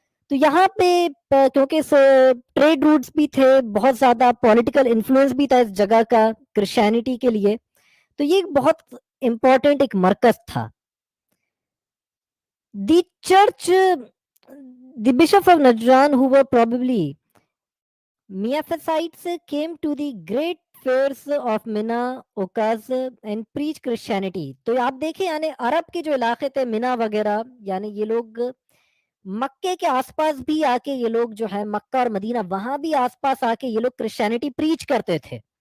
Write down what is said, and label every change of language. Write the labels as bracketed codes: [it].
[hi] तो यहाँ पे क्योंकि ट्रेड रूट्स भी थे, बहुत ज्यादा पॉलिटिकल इन्फ्लुएंस भी था इस जगह का क्रिश्चियनिटी के लिए, तो ये एक बहुत इंपॉर्टेंट एक मरकज था. [en] The church, the bishop of Najran who were probably Miaphysites came to the great fairs of Mina, Okaz and preach Christianity. [hi] तो आप देखें यानी अरब के जो इलाके थे मिना वगैरह, यानी ये लोग मक्के के आसपास भी आके ये लोग जो है मक्का और मदीना वहां भी आसपास आके ये लोग क्रिश्चियनिटी प्रीच करते थे.